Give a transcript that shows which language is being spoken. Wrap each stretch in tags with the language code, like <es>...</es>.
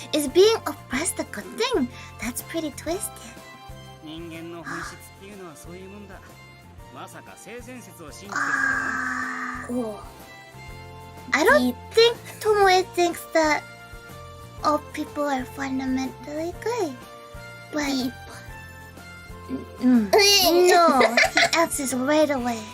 <en>Is being oppressed a good thing? That's pretty twisted.</en> <ja>人間の本質っていうのはそういうもんだ。まさか性善説を信じてるとは。</ja> <en>I don't think Tomoe thinks that all people are fundamentally good. But no, he answers right away.</en>